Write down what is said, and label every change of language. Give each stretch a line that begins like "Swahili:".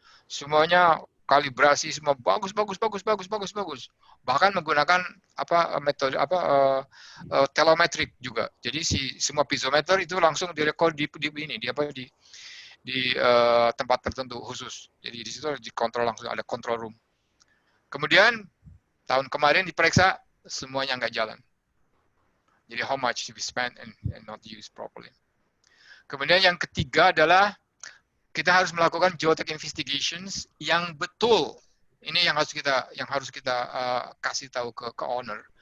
Indonesian: Semuanya kalibrasi, semua bagus. Bahkan menggunakan metode telemetrik juga. Jadi semua piezometer itu langsung direkod di tempat tertentu khusus. Jadi di situ dikontrol langsung, ada control room. Kemudian tahun kemarin diperiksa, semuanya nggak jalan.
English: Jadi how much to be spent and not used properly.
Indonesian: Kemudian yang ketiga adalah kita harus melakukan geotech investigations yang betul. Ini yang harus kita kasih tahu ke owner.